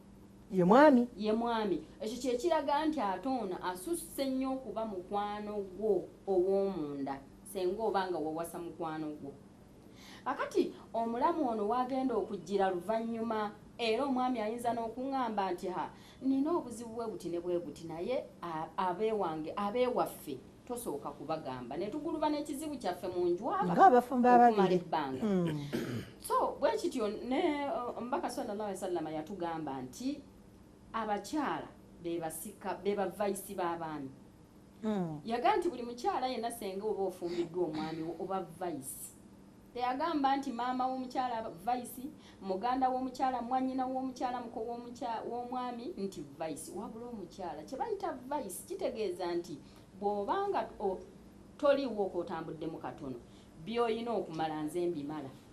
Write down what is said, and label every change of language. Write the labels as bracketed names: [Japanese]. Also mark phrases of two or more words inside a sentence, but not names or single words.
[Ganda] ye mwami ekyo kyekiraga nti ate ono asusse nnyo okuba mukwano gwo ow'omunda senga obanga wawasa mukwano gwo akati omulamu ono wagenda okujjira luvannyuma era omwami ayinza n'okuŋŋamba nti nina obuzibu bwe buti ne bwe buti naye abeewange abeewaffe tosooka kubagamba ne tuguluba n'ekizibu kyaffe mu njwaba ng'abafumba ababiri ebbanga so bwe kityo ne omubaka [Arabic] صلى الله عليه وسلم [Ganda] yatugamba nti abakyala be bavayisi b'abaami yagamba nti buli mukyala yenna senga oba ofumbiddwa omwami oba vayisi teyagamba nti maama w'omukyala vayisi muganda w'omukyala mwannyina w'omukyala muko w'omwami nti vayisi wabula omukyala kye bayita vayisi kitegeeza nti bw'obanga toliwo ok'otambuddemu katono by'olina okumala nze mbimala